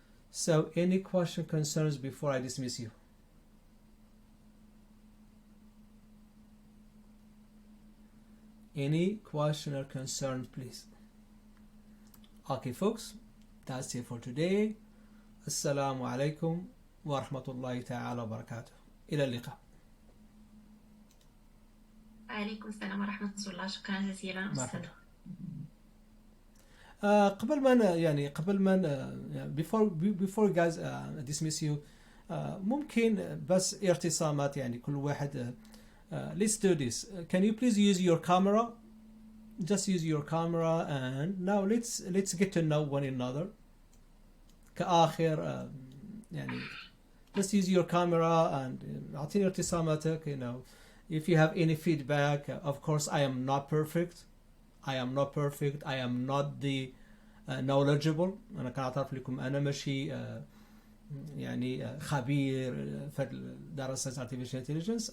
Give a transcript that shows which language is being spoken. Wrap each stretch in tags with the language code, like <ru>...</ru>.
<en>So any question, concerns before I dismiss you? Any question or concern, please? Okay folks, that's it for today.</en> <ar>السلام عليكم ورحمة الله تعالى وبركاته. إلى اللقاء. وعليكم السلام ورحمة الله. شكرا جزيلا أستاذ. قبل ما</ar> <en>before guys dismiss you,</en> <ar>ممكن بس ارتسامات كل واحد.</ar> <en>Let's do this. Can you please use your camera just use your camera, and now let's get to know one another.</en> <ar>كآخر يعني</ar> <en>just use your camera and</en> <ar>أعطيني ابتسامتك.</ar> <en>You know, if you have any feedback, of course I am not perfect. I am not the knowledgeable.</en> <ar>أنا كان أعترف لكم أنا ماشي يعني خبير في دراسة artificial intelligence.</ar>